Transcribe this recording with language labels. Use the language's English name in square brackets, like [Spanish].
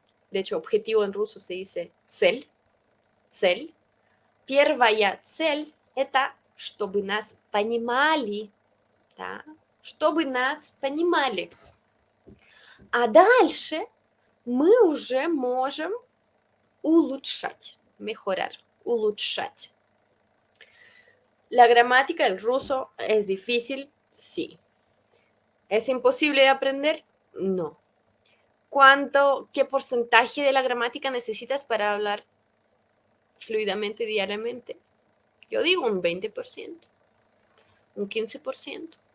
[Spanish] De hecho, objetivo en ruso se dice цель, цель. [Russian] Первая цель – это чтобы нас понимали, да? Чтобы нас понимали. А дальше мы уже можем улучшать, mejorar, улучшать. [Spanish] La gramática del ruso es difícil, sí. ¿Es imposible de aprender? No. ¿Qué porcentaje de la gramática necesitas para hablar fluidamente diariamente? Yo digo un 20%, un 15%.